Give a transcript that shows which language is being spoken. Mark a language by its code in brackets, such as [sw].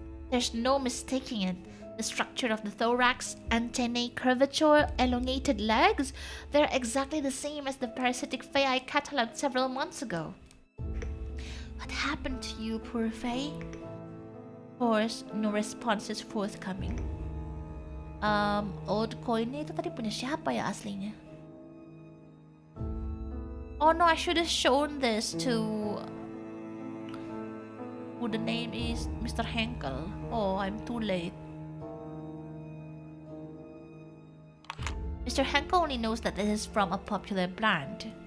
[en] There's no mistaking it. The structure of the thorax, antennae, curvature, elongated legs, they're exactly the same as the parasitic fae I catalogued several months ago. What happened to you, poor fae? Of course, no response is forthcoming. Old coin [id] itu tadi punya siapa ya aslinya? [en] Oh no, I should have shown this to who the name is Mr. Henkel. Oh, I'm too late. Mr. Henkel only knows that this is from a popular brand.